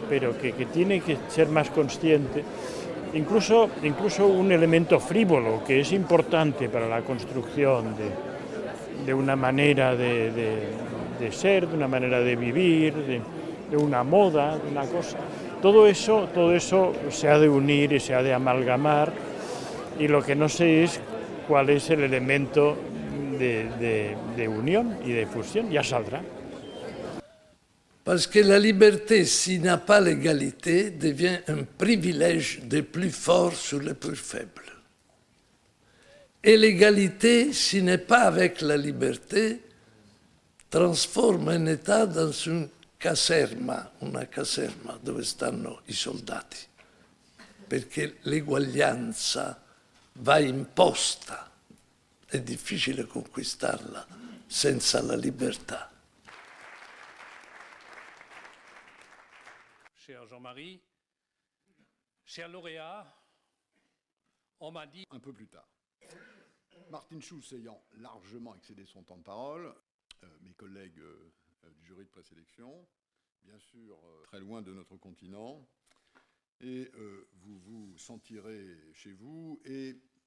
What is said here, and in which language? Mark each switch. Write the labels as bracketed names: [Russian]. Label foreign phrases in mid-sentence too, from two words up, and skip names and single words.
[Spanish] Pero que tiene que ser más consciente, incluso un elemento frívolo que es importante para la construcción de una manera de ser, de una manera de vivir, de una moda, de una cosa. Todo eso se ha de unir y se ha de amalgamar, y lo que no sé es cuál es el elemento de unión y de fusión. Ya saldrá. [French] Parce que la liberté, s'il n'a pas l'égalité, devient un privilège des plus forts sur les plus faibles. Et l'égalité, s'il n'est pas avec la liberté, transforma un État dans [Italian] una caserma dove stanno i soldati, perché l'eguaglianza va imposta. È difficile conquistarla senza la libertà. [French] Cher Jean-Marie, cher lauréat, on m'a dit... Un peu plus tard. Martin Schulz ayant largement excédé son temps de parole, mes collègues du jury de présélection, bien sûr très loin de notre continent, et vous vous sentirez chez vous, et